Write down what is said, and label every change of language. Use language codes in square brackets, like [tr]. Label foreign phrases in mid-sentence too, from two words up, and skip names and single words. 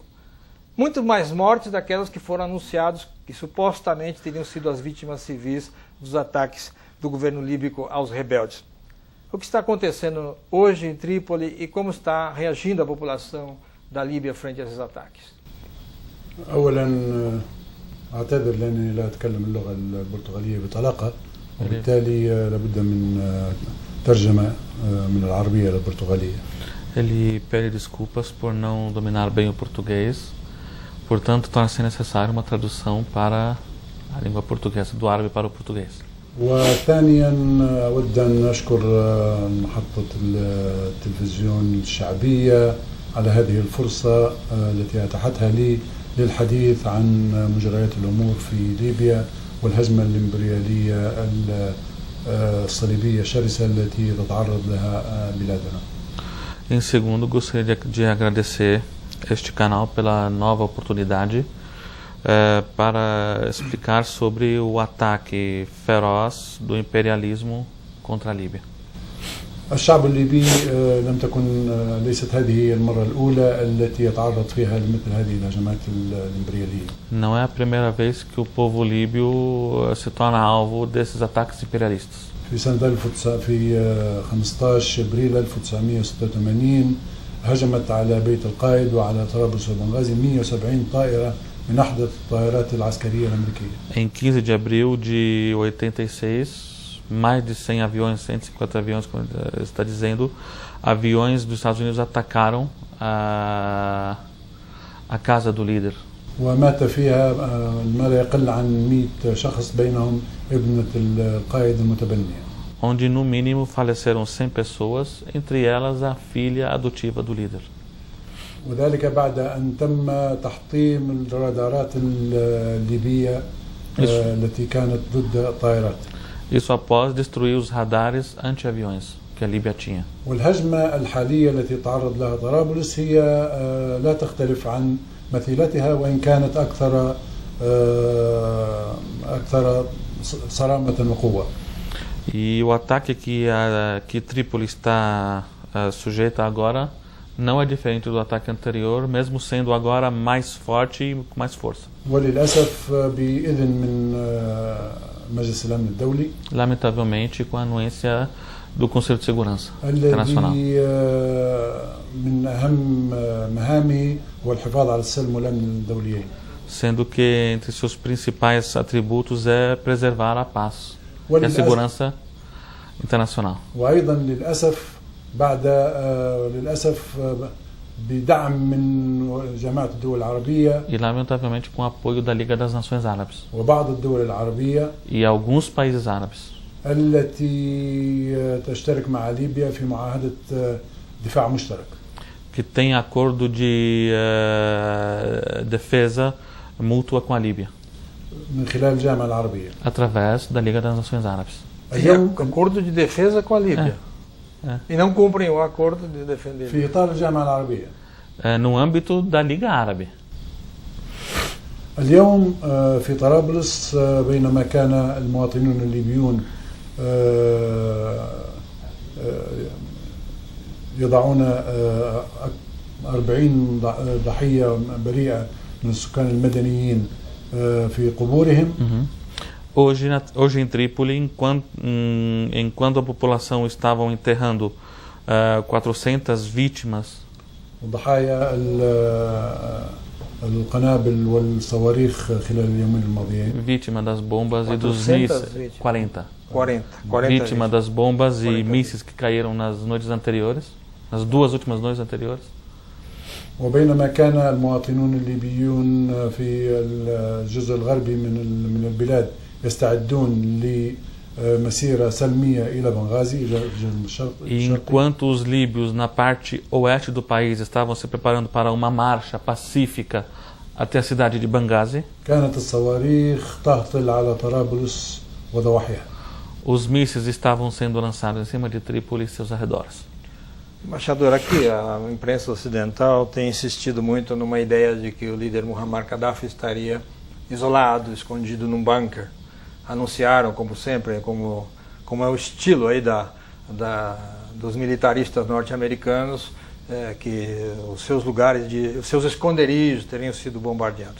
[pt] Muito mais mortes daquelas que foram anunciadas, que supostamente teriam sido as vítimas civis dos ataques do governo líbico aos rebeldes. O que está acontecendo hoje em Trípoli e como está reagindo a população da Líbia frente a esses ataques? [ar] أولا أعتذر لأني لا أتكلم اللغة البرتغالية بطلاقة وبالتالي لابد من ترجمة من العربية إلى البرتغالية. [pt] Ele pede desculpas por não dominar bem o português, portanto torna-se necessária uma tradução para a língua portuguesa, do árabe para o português. [ar] وثانيا أود أن أشكر محطة التلفزيون الشعبية على هذه الفرصة التي أتاحتها لي للحديث عن مجريات الأمور في ليبيا والهزمة الإمبريالية الصليبية الشرسة التي تتعرض لها بلادنا. [pt] Em segundo, gostaria de agradecer este canal pela nova oportunidade para explicar sobre o ataque feroz do imperialismo contra a Líbia. [ar] الشعب الليبي ليست هذه المرة الأولى التي يتعرض فيها لمثل هذه الهجمات الإمبريالية. [pt] Não é a primeira vez que o povo líbio se torna alvo desses ataques imperialistas. [ar] في 15 ابريل 1986 هجمت على بيت القائد وعلى طرابلس وبنغازي 170 طائرة من أحدث الطائرات العسكرية الأمريكية. [pt] Em 15 de abril de 86, mais de 100 aviões, 150 aviões, como está dizendo, aviões dos Estados Unidos atacaram a casa do líder. [ar] ومات فيها ما لا يقل عن 100 شخص بينهم ابنة القائد المتبني. [pt] onde no mínimo faleceram 100 pessoas, entre elas a filha adotiva do líder. [ar] وذلك بعد أن تم تحطيم الرادارات الليبية التي كانت ضد الطائرات. [pt] Isso após destruir os radares anti-aviões que a Líbia tinha. [ar] والهجمة الحالية التي تعرض لها طرابلس هي لا تختلف عن مثيلتها وإن كانت أكثر صرامة وقوة. [pt] E o ataque que Trípoli está sujeita agora não é diferente do ataque anterior, mesmo sendo agora mais forte e com mais força. [ar] وللأسف بإذن من مجلس الأمن الدولي. [pt] Lamentavelmente, com a anuência do Conselho de Segurança Internacional. [ar] الذي من أهم مهامه هو الحفاظ على السلم والأمن الدوليين. [pt] Sendo que entre seus principais atributos é preservar a paz e a segurança internacional. [ar] وأيضا للأسف بدعم من جماعة الدول العربية. [pt] E lamentavelmente com o apoio da Liga das Nações Árabes. [ar] وبعض الدول العربية. [pt] E alguns países árabes. [ar] التي تشترك مع ليبيا في معاهدة دفاع مشترك. [pt] Que tem acordo de defesa mútua com a Líbia. [ar] من خلال الجامعة العربية. [pt] Através da Liga das Nações Árabes. Acordo de defesa com a Líbia. E não cumprem o acordo de defender. [ar] في إطار الجامعة العربية. [pt] No âmbito da Liga Árabe. [ar] اليوم في طرابلس بينما كان المواطنون الليبيون يضعون 40 ضحية بريئة من السكان المدنيين في قبورهم. [pt] Hoje em Trípoli, enquanto a população estavam enterrando 400 vítimas, [ar] ضحايا القنابل والصواريخ خلال اليومين الماضيين. [pt] Vítima das bombas e dos mísseis. 40 vítima das bombas e mísseis que caíram nas noites anteriores, nas duas últimas noites anteriores. [ar] وبينما كان المواطنون الليبيون في الجزء الغربي من البلاد يستعدون لمسيرة سلمية إلى بنغازي إلى الشرق. [pt] E enquanto os líbios na parte oeste do país estavam se preparando para uma marcha pacífica até a cidade de Benghazi, [ar] كانت الصواريخ تهطل على طرابلس وضواحيها. [pt] Os mísseis estavam sendo lançados em cima de Trípoli e seus arredores. Embaixador, aqui a imprensa ocidental tem insistido muito numa ideia de que o líder Muammar Gaddafi estaria isolado, escondido num bunker. Anunciaram, como sempre, como é o estilo aí dos militaristas norte-americanos, que os seus lugares, os seus esconderijos teriam sido bombardeados.